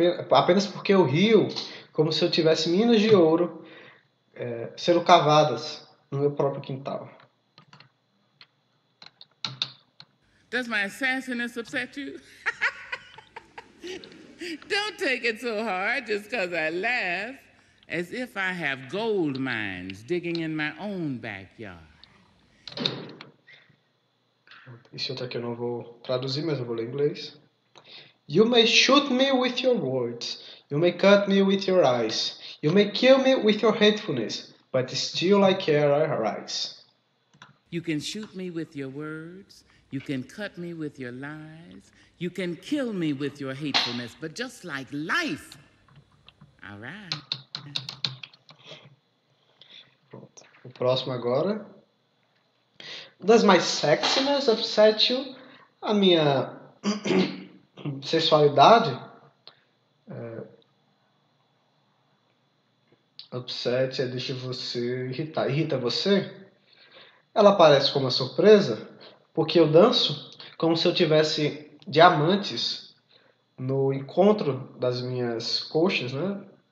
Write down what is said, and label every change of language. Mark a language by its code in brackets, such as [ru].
[pt] Apenas porque eu rio como se eu tivesse minas de ouro sendo cavadas no meu próprio quintal. [en] Does my sassiness upset you? Don't take it so hard just because I laugh, as if I have gold mines digging in my own backyard. [pt] Esse outro aqui eu não vou traduzir, mas eu vou ler em inglês. [en] You may shoot me with your words. You may cut me with your eyes. You may kill me with your hatefulness. But still I care I rise. You can shoot me with your words. You can cut me with your lies. You can kill me with your hatefulness. But just like life, all right. [pt] Pronto. O próximo agora. [en] Does my sexiness upset you? [pt] A minha sexualidade upset deixa você irritar. Irrita você? Ela parece como uma surpresa porque eu danço como se eu tivesse diamantes no encontro das minhas coxas, né?